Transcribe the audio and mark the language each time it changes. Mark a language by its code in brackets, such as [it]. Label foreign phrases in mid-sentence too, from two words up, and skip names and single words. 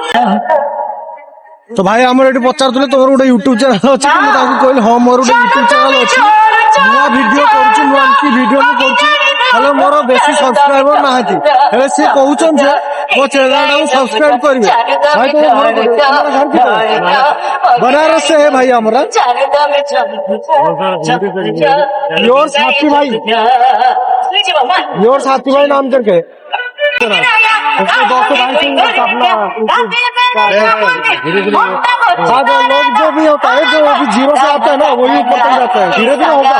[or] ତ ଭାଇ ଆମର ଏଠି ପଚାରୁଥିଲେ ତମର ଗୋଟେ ୟୁଟ୍ୟୁବ ଚ୍ୟାନେଲ ଅଛି ମୁଁ ତାଙ୍କୁ କହିଲି ହଁ ମୋର ଗୋଟେ ୟୁଟ୍ୟୁବ ଚ୍ୟାନେଲ ଅଛି ନୂଆ ଭିଡିଓ କରୁଛି ନୂଆ ଭିଡିଓ ମୁଁ କରୁଛି ହେଲେ ମୋର ବେଶୀ ସବସ୍କ୍ରାଇବର ନାହାନ୍ତି ହେଲେ ସେ କହୁଛନ୍ତି ଯେ ମୋ ଚ୍ୟାନେଲଟାକୁ ସବସ୍କ୍ରାଇବ କରିବେ। [hi] ଭାଇ बनारस से है भाई हमारा योर साथी भाई नाम करके हाँ लोग जो भी होता है जो अभी 0 से आता है ना वही ऊपर तक जाता है धीरे धीरे होगा।